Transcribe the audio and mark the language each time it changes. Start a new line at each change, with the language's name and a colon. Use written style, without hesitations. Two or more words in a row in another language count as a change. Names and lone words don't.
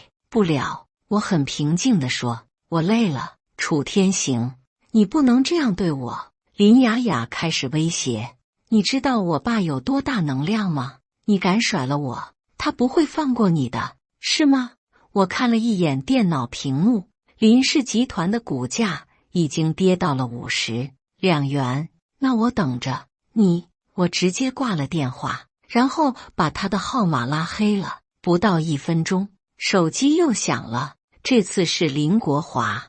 Chinese: 不了，我很平靜地說，我累了。楚天行，你不能這樣對我。林雅雅開始威脅。你知道我爸有多大能量嗎？你敢甩了我，他不會放過你的，是嗎？我看了一眼電腦屏幕，林氏集團的股價已經跌到了52元。那我等着你。我直接掛了電話，然後把他的號碼拉黑了。不到1分鐘，手機又響了，這次是林國華。